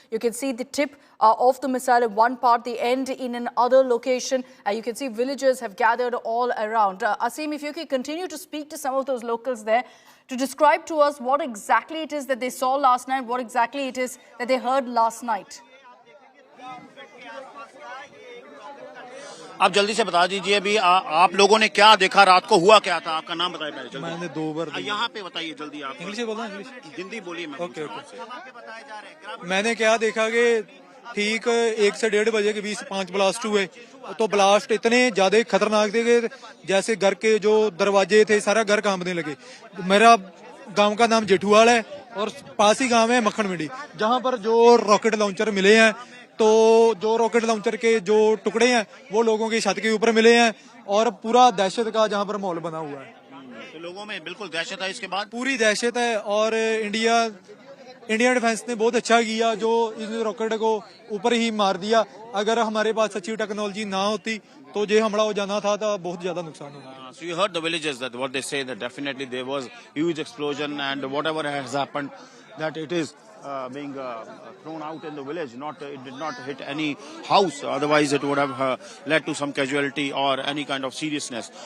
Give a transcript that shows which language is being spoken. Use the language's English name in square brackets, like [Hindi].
[English] You can see the tip of the missile in one part, the end in another location. You can see villagers have gathered all around. Asim, if you could continue to speak to some of those locals there, to describe to us what exactly it is that they saw last night, what exactly it is that they heard last night. [Hindi] आप जल्दी से बता दीजिए अभी आप लोगों ने क्या देखा, रात को हुआ क्या था, आपका नाम बताइए पहले जल्दी। मैंने 2 बार यहाँ पे बताइए जल्दी आप। इंग्लिश में बोलना, इंग्लिश। हिंदी बोलिए। मैं ओके मैंने क्या देखा कि ठीक 1 से 1:30 बजे के बीच 5 ब्लास्ट हुए। तो ब्लास्ट इतने ज्यादा खतरनाक थे कि जैसे घर के जो दरवाजे थे सारा घर कांपने लगे। मेरा गांव का नाम जेठूवाल है और पास ही गांव है मक्खन मंडी, जहां पर जो रॉकेट लॉन्चर मिले हैं, तो जो रॉकेट लॉन्चर के जो टुकड़े हैं वो लोगों की छत के ऊपर मिले हैं और पूरा दहशत का जहां पर माहौल बना हुआ है। तो लोगों में बिल्कुल दहशत है, इसके बाद पूरी दहशत है। और इंडिया डिफेंस ने बहुत अच्छा किया जो इस रॉकेट को ऊपर ही मार दिया। अगर हमारे पास अच्छी टेक्नोलॉजी ना होती तो ये हमला हो जाना था, तो बहुत ज्यादा नुकसान होता। [English] So you heard the villagers that what they say, that definitely there was huge explosion and whatever has happened, that it is being thrown out in the village. It did not hit any house. Otherwise, it would have led to some casualty or any kind of seriousness.